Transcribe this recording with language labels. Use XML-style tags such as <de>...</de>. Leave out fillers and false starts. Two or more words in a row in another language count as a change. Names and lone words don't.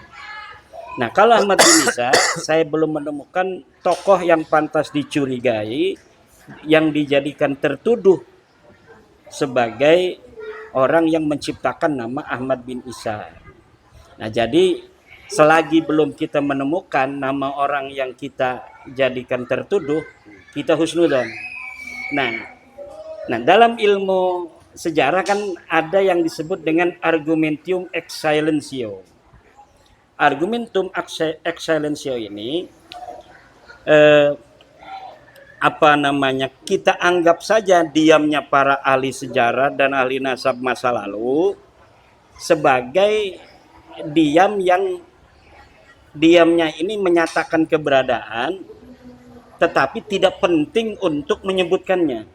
<id>Nah, kalau Ahmad bin Isa, saya belum menemukan tokoh yang pantas dicurigai, yang dijadikan tertuduh sebagai orang yang menciptakan nama Ahmad bin Isa. Nah, jadi selagi belum kita menemukan nama orang yang kita jadikan tertuduh, kita husnudzon. Nah, dalam ilmu sejarah kan ada yang disebut dengan</id> <la>argumentum ex silentio. Argumentum ex silentio</la> <id>ini kita anggap saja diamnya para ahli sejarah dan ahli nasab masa lalu sebagai diamnya ini menyatakan keberadaan tetapi tidak penting untuk menyebutkannya.</id>